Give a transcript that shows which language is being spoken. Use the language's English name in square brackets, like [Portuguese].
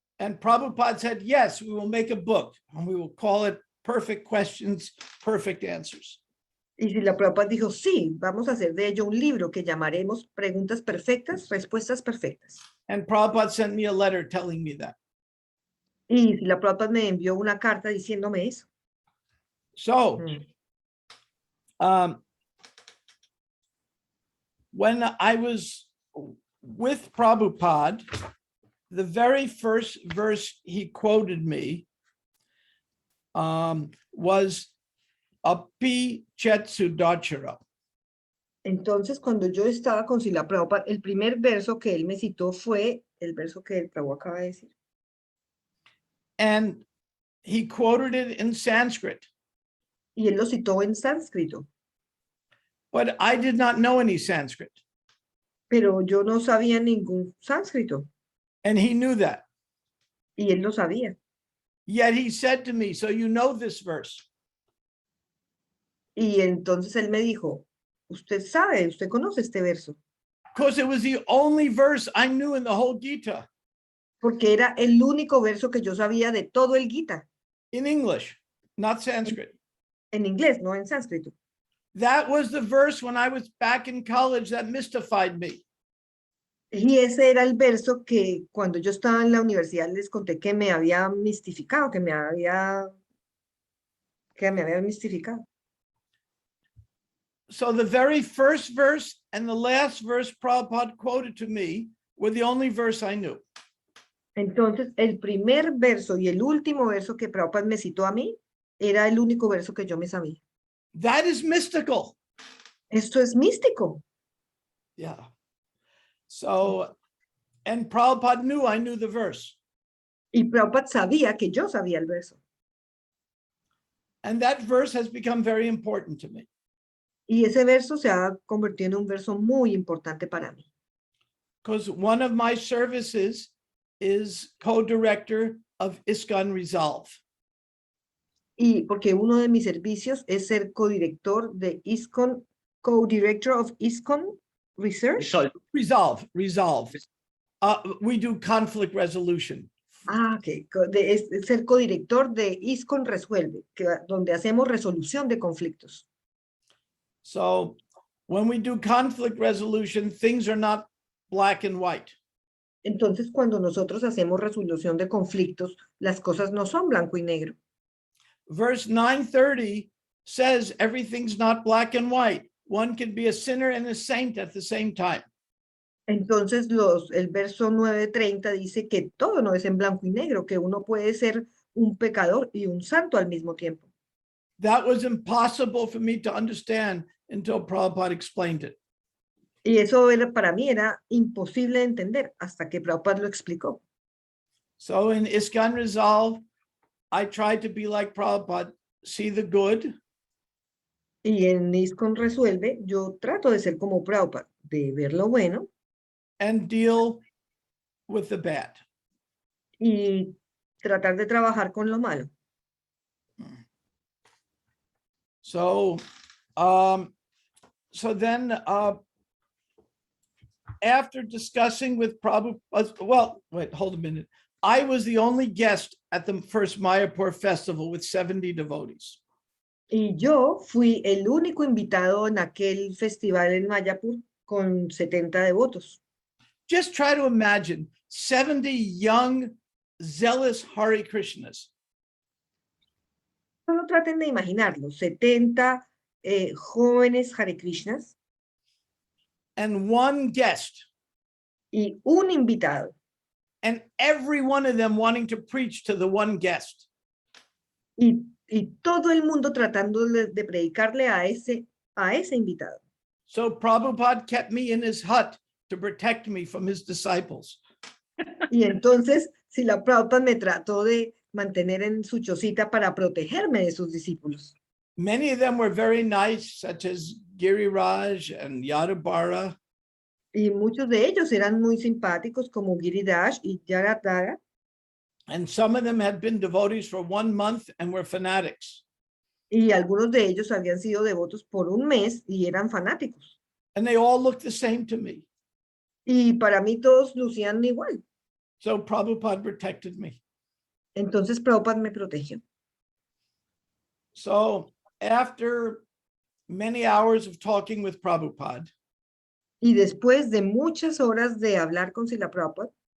[English] And Prabhupada said, yes, we will make a book, and we will call it Perfect Questions, Perfect Answers. [Spanish] Y Srila Prabhupada dijo, sí, vamos a hacer de ello un libro que llamaremos Preguntas Perfectas, Respuestas Perfectas. [English] And Prabhupada sent me a letter telling me that. [Spanish] Y Srila Prabhupada me envió una carta diciéndome eso. [English] So, when I was with Prabhupada, the very first verse he quoted me was Api Chetsu Dachara. [Spanish] Entonces, cuando yo estaba con Srila Prabhupada, el primer verso que él me citó fue el verso que el Prabhu acaba de decir. [English] And he quoted it in Sanskrit, [Spanish] Y él lo citó en sánscrito, [English] but I did not know any Sanskrit. [Spanish] pero yo no sabía ningún sánscrito, [English] And he knew that. [Spanish] y él lo sabía. [English] Yet he said to me, so you know this verse. [Spanish] Y entonces él me dijo, usted sabe, usted conoce este verso, [English] Because it was the only verse I knew in the whole Gita [Spanish] porque era el único verso que yo sabía de todo el Gita, [English] in English, not Sanskrit. [Spanish] en inglés, no en sánscrito. [English] That was the verse when I was back in college that mystified me. [Spanish] Y ese era el verso que cuando yo estaba en la universidad les conté que me había mistificado, que me había mistificado. [English] So the very first verse and the last verse Prabhupada quoted to me were the only verse I knew. [Spanish] Entonces, el primer verso y el último verso que Prabhupada me citó a mí era el único verso que yo me sabía. [English] That is mystical. [Spanish] Esto es místico. Yeah. [English] So, and Prabhupada knew I knew the verse. [Spanish] Y Prabhupada sabía que yo sabía el verso. [English] And that verse has become very important to me. [Spanish] Y ese verso se ha convertido en un verso muy importante para mí. [English] Because one of my services is co-director of ISKCON Resolve. [Spanish] Y porque uno de mis servicios es ser co-director de ISKCON, [English] co-director of ISKCON Research. Resolve. Resolve. We do conflict resolution. Ok. [Spanish] Es ser co-director de ISKCON Resuelve, donde hacemos resolución de conflictos. [English] So when we do conflict resolution, things are not black and white. [Spanish] Entonces, cuando nosotros hacemos resolución de conflictos, las cosas no son blanco y negro. [English] Verse 930 says everything's not black and white. One can be a sinner and a saint at the same time. [Spanish] Entonces, el verso 9:30 dice que todo no es en blanco y negro, que uno puede ser un pecador y un santo al mismo tiempo. [English] That was impossible for me to understand until Prabhupada explained it. [Spanish] Y eso para mí era imposible de entender hasta que Prabhupada lo explicó. [English] So in ISKCON Resolve, I tried to be like Prabhupada, see the good. [Spanish] Y en ISKCON Resuelve, yo trato de ser como Prabhupada, de ver lo bueno [English] And deal with the bad. [Spanish] y tratar de trabajar con lo malo. [English] So, then after discussing with Prabhu, well, wait, hold a minute. I was the only guest at the first Mayapur festival with 70 devotees. [Spanish] Y yo fui el único invitado en aquel festival en Mayapur con 70 devotos. [English] Just try to imagine 70 young, zealous Hare Krishnas. [Spanish] Solo traten de imaginarlo, 70 jóvenes Hare Krishnas [English] And one guest, [Spanish] y un invitado. [English] and every one of them wanting to preach to the one guest. [Spanish] Y todo el mundo tratando de predicarle a ese invitado. [English] So Prabhupada kept me in his hut to protect me from his disciples. [Spanish] Y entonces, si la Prabhupada me trató de mantener en su chocita para protegerme de sus discípulos. [English] Many of them were very nice, such as Giriraj and Yadabara. [Spanish] Y muchos de ellos eran muy simpáticos, como Giridhar y Yagadhara. [English] And some of them had been devotees for 1 month and were fanatics. [Spanish] Y algunos de ellos habían sido devotos por un mes y eran fanáticos. [English] And they all looked the same to me. [Spanish] Y para mí todos lucían igual. [English] So Prabhupada protected me. [Spanish] Entonces Prabhupada me protegió. [English] So after many hours of talking with Prabhupada, [Spanish] Y después de muchas horas de hablar con Srila Prabhupada,